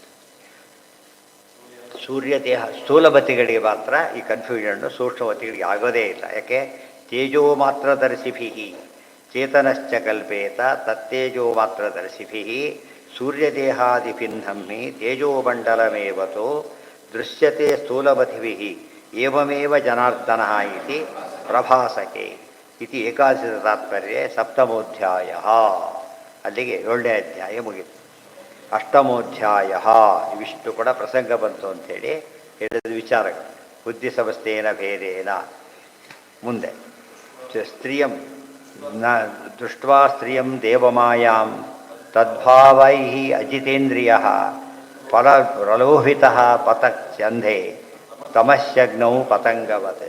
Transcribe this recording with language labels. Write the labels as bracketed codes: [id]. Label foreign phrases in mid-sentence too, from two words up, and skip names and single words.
[kn] ಸೂರ್ಯ ದೇಹ ಸ್ಥೂಲಮತಿಗಳಿಗೆ ಮಾತ್ರ ಈ ಕನ್ಫ್ಯೂಷನ್ನು, ಸೂಕ್ಷ್ಮವತಿಗಳಿಗೆ ಆಗೋದೇ ಇಲ್ಲ. [sa] ಯಾಕೆ? ತೇಜೋ ಮಾತ್ರ ದರ್ಶಿಭಿ ಚೇತನಶ್ಚ ಕಲ್ಪೇತ ತತ್ತೇಜೋ ಮಾತ್ರ ದರ್ಶಿಭಿ ಸೂರ್ಯದೇಹಾದಿಭಿನ್ನಮ್ಮಿ ತೇಜೋಮಂಡಲಮೇವತೋ ದೃಶ್ಯತೆ ಸ್ಥೂಲಮತಿಭಿ ಏವಮೇವ ಜನಾರ್ದನ ಇತಿ ಪ್ರಭಾಸಕೆ ಇತಿ ಏಕಾದಶದ ತಾತ್ಪರ್ಯ ಸಪ್ತಮೋಧ್ಯಾಯ. [kn] ಅಲ್ಲಿಗೆ 7ನೇ ಅಧ್ಯಾಯ ಮುಗಿತು. ಅಷ್ಟಮೋಧ್ಯಾಯ ಇವಿಷ್ಟು ಕೂಡ ಪ್ರಸಂಗ ಬಂತು ಅಂಥೇಳಿ ಹೇಳಿದ ವಿಚಾರಗಳು. [sa] ಬುದ್ಧಿ ಸಮಸ್ತೇನ ಭೇದೇನ. ಮುಂದೆ ಸ್ತ್ರೀಯಂ ದೃಷ್ಟ್ವಾ ಸ್ತ್ರೀಯಂ ದೇವಮಾಯಾಂ ತದ್ಭಾವೈ ಅಜಿತೇಂದ್ರಿಯ ಪ್ರಲೋಹಿತ ಪತಚ್ಯಂಧೆ ತಮಸ್ಯಗ್ನೌ ಪತಂಗವತೆ.